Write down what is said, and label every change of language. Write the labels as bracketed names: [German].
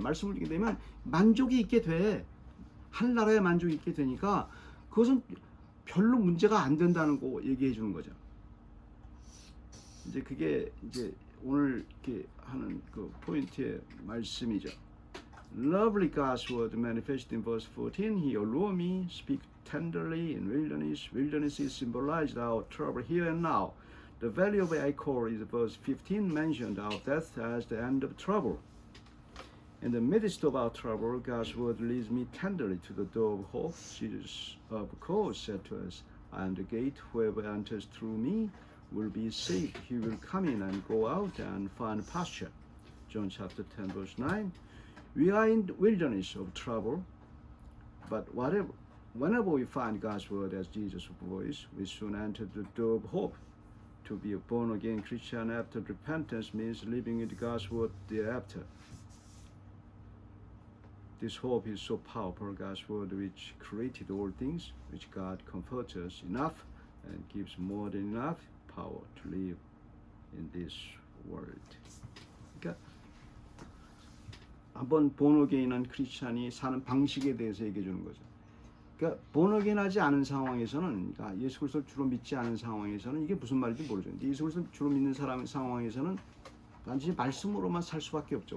[Korean] 말씀을 듣게 되면 만족이 있게 돼. 하늘나라에 만족이 있게 되니까 그것은 별로 문제가 안 된다는 거 얘기해 주는 거죠. 이제 그게 이제 오늘 이렇게 하는 그 포인트의 말씀이죠. [English] Lovely God's word manifested in verse 14. He allure me, speak tenderly in wilderness. Wilderness is symbolized our trouble here and now. The valley of Achor is verse 15 mentioned our death as the end of trouble. In the midst of our trouble, God's word leads me tenderly to the door of hope. Jesus, of course, said to us, I am the gate. Whoever enters through me will be saved. He will come in and go out and find pasture. John chapter 10, verse 9. We are in the wilderness of trouble, but whenever we find God's word as Jesus' voice, we soon enter the door of hope. To be a born-again Christian after repentance means living with God's word thereafter. This hope is so powerful, God's word which created all things, which God comforts us enough and gives more than enough power to live in this world. [Korean] 그러니까 한번 본어게인한 크리스찬이 사는 방식에 대해서 얘기해 주는 거죠. 그러니까 본어게인하지 않은 상황에서는, 그러니까 예수 그리스도를 주로 믿지 않은 상황에서는 이게 무슨 말인지 모르죠. 예수 그리스도를 주로 믿는 사람 상황에서는 단지 말씀으로만 살 수밖에 없죠.